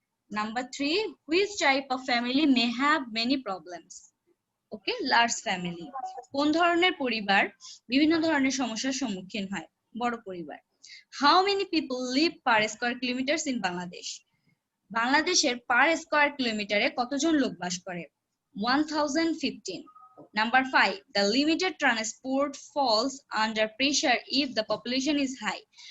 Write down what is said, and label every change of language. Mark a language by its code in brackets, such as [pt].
[en] Number 3, which type of family may have many problems? Okay, large family. [bn] কোন ধরনের পরিবার বিভিন্ন ধরনের সমস্যার সম্মুখীন হয়? বড় পরিবার। [en] How many people live per square kilometers in Bangladesh? [bn] বাংলাদেশের পার স্কয়ার কিলোমিটারে কতজন লোক বাস করে? [en] 1015. Number 5, the limited transport falls under pressure if the population is high.